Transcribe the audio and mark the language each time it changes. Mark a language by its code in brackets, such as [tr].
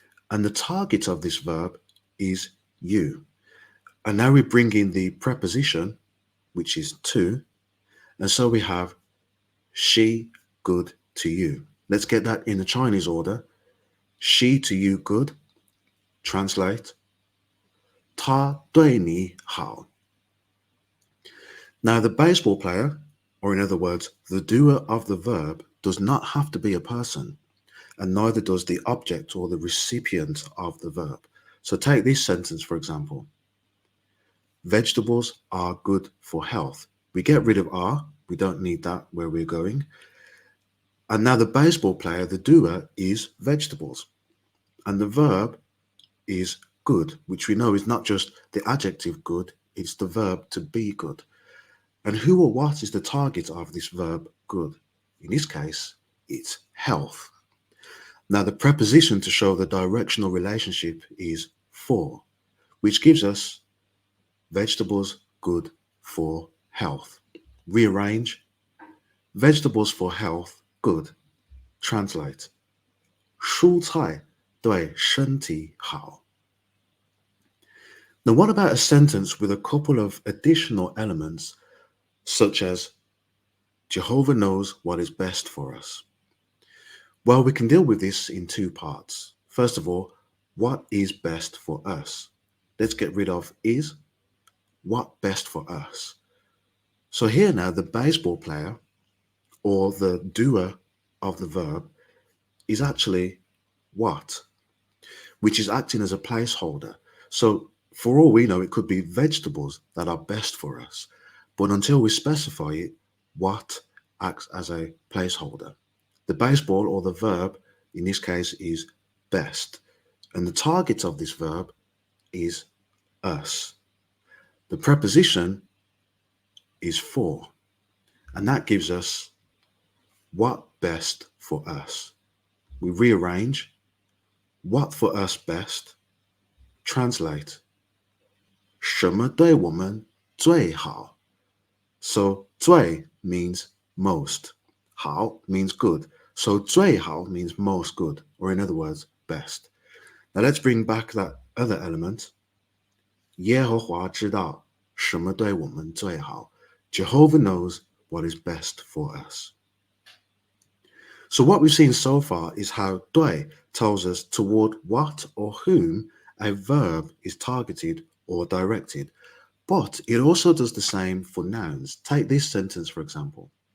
[en] And the target of this verb is you. And now we bring in the preposition, which is to. And so we have she good to you. Let's get that in the Chinese order. She to you good, Translate, [zh] 他对你好. [en] Now, the baseball player, or in other words, the doer of the verb, does not have to be a person, and neither does the object or the recipient of the verb. So take this sentence, for example. Vegetables are good for health. We get rid of are, we don't need that where we're going. And now the baseball player, the doer, is vegetables. And the verb is good, which we know is not just the adjective good, it's the verb to be good. And who or what is the target of this verb good? In this case, it's health. Now the preposition to show the directional relationship is for, which gives us vegetables good for health. Rearrange, vegetables for health good. Translate, [zh] 蔬菜对身体好. [en] Now, what about a sentence with a couple of additional elements, such as Jehovah knows what is best for us? Well, we can deal with this in two parts. First of all, what is best for us? Let's get rid of is. What best for us? So here now, the baseball player, or the doer of the verb, is actually what, which is acting as a placeholder. So for all we know, it could be vegetables that are best for us. But until we specify it, what acts as a placeholder. The baseball or the verb in this case is best. And the target of this verb is us. The preposition is for. And that gives us what best for us. We rearrange what for us best. Translate, [zh] 什么对我们最好? [en] So 最 means most. 好 means good. So 最好 means most good, or in other words, best. Now let's bring back that other element. [zh] 耶和华知道什么对我们最好. [en] Jehovah knows what is best for us. So what we've seen so far is how 对 tells us toward what or whom a verb is targeted or directed. But it also does the same for nouns. Take this sentence, for example.